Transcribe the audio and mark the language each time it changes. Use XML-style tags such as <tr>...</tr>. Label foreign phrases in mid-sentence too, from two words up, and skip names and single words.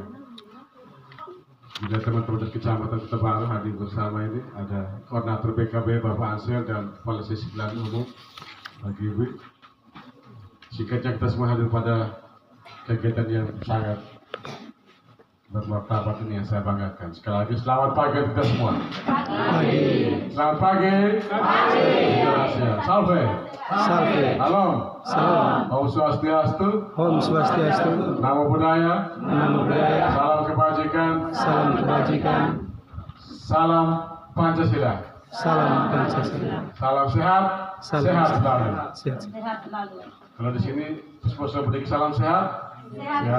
<id>Juga teman-teman dari Kecamatan Kota Baru hadir bersama ini, ada Koordinator BKB Bapak Ansel dan Kepala Sesi Pelayanan Umum bagi Ibu. Singkatnya kita semua hadir pada kegiatan yang sangat bermartabat ini yang saya banggakan. Sekali lagi selamat pagi kita semua. Pagi. Selamat pagi. Pagi. Salve. Salve. Salam. Salam.</id> <ban>Om Swastiastu. Om Swastiastu.</ban> <pi>Namo Buddhaya. Namo Buddhaya.</pi> <id>Salam kebajikan. Salam kebajikan. Salam Pancasila. Salam Pancasila. Salam sehat. Salam sehat selalu. Sehat. Sehat selalu. Kalau di sini sponsor beri salam sehat. Sehat.</id>